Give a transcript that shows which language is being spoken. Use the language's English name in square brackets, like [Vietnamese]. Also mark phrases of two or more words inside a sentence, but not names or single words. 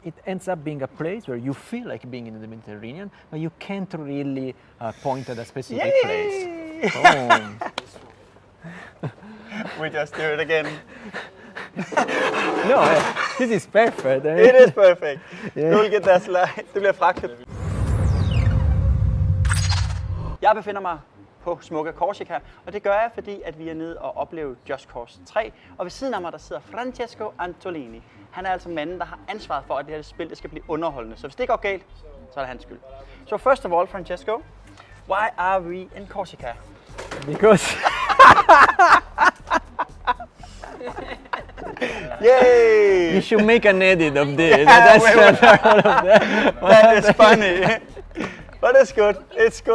[English] it ends up being a place where you feel like being in the Mediterranean, but you can't really point at a specific place. Boom. We just do it again. No, this is perfect. It is perfect. [Danish] Du vil [English] get that slide. [Danish] Det bliver fragtet. Jeg befinder mig på smukke Korsika, og det gør jeg, fordi at vi er nede og opleve Just Cause 3. Og ved siden af mig, der sidder Francesco Antolini. Han er altså manden, der har ansvaret for, at det her spil det skal blive underholdende. Så hvis det går galt, så er det hans skyld. [English] So first of all, Francesco, why are we in Korsika? Because... Yay! You should make an edit of this. That's that is funny. But it's good. It's good.